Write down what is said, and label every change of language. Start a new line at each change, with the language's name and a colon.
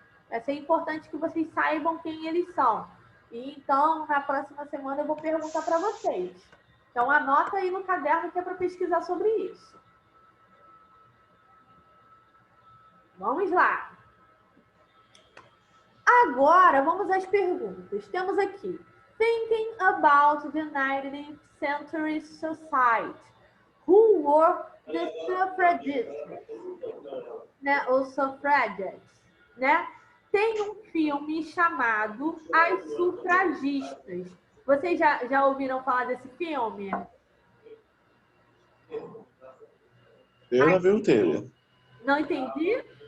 Portuguese: Vai ser importante que vocês saibam quem eles são. E, então, na próxima semana eu vou perguntar para vocês. Então, anota aí no caderno que é para pesquisar sobre isso. Vamos lá. Agora, vamos às perguntas. Temos aqui.
English: Thinking about the 19th century society. Who were the suffragists?
Portuguese: Né? Os suffragettes, né? Tem um filme chamado As Sufragistas. Vocês já ouviram falar desse filme? Eu já vi o trailer. Não entendi?